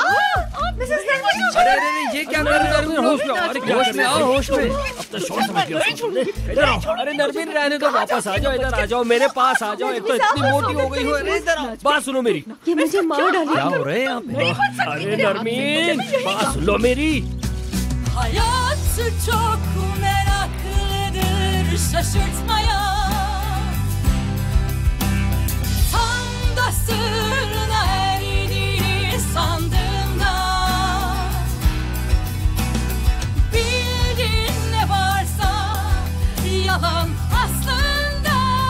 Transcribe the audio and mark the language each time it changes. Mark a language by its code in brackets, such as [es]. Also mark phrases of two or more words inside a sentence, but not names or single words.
[hi] अरे ये क्या कर रही है? होश में आओ, होश में। अब तो शोर समझ लिया। अरे नरमीन रहने दो, वापस आ जाओ, इधर आ जाओ, मेरे पास आ जाओ। एक तो इतनी मोटी हो गई हो। इधर आओ, बात सुनो मेरी। ये मुझे मार डालेगी। क्या हो रहे हैं यहाँ पे? अरे नरमीन, बात सुन लो मेरी। [tr] Hayat çok meraklıdır şaşırtmaya. Tam da sırrına erdiğini sandığında bildin ne varsa yalan aslında.